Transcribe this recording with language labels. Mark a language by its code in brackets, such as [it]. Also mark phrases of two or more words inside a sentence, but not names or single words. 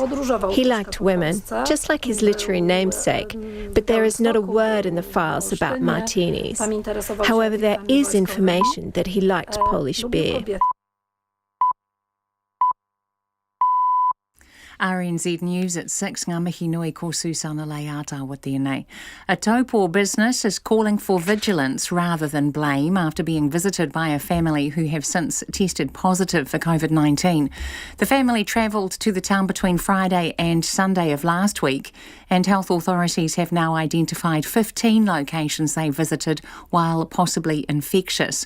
[en] He liked women, just like his literary namesake, but there is not a word in the files about martinis. However, there is information that he liked Polish beer. RNZ News at 6, [mi] ngā mihi nui ko Susana Leata with tēnei. [en] A taupo business is calling for vigilance rather than blame after being visited by a family who have since tested positive for COVID-19. The family travelled to the town between Friday and Sunday of last week, and health authorities have now identified 15 locations they visited while possibly infectious.